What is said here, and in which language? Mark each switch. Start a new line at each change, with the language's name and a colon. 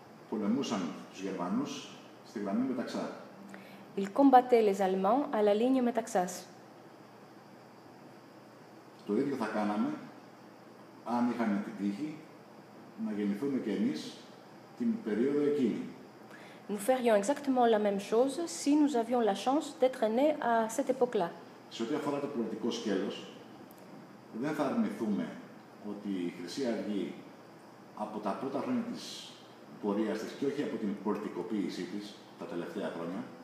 Greek: Πολεμούσαν τους Γερμανούς στη γραμμή Μεταξά.
French: Il combattait les Allemands à la ligne Metaxas.
Greek: Το ίδιο θα κάναμε αν είχαμε την τύχη να γεννηθούμε κι εμείς την περίοδο εκείνη.
French: Nous ferions exactement la même chose si nous avions la chance d'être nés à cette époque-là.
Greek: Σε ό,τι αφορά το πολιτικό σκέλος, δεν θα αρνηθούμε ότι η Χρυσή Αυγή από τα πρώτα χρόνια της πορείας της και όχι από την πολιτικοποίησή της τα τελευταία χρόνια.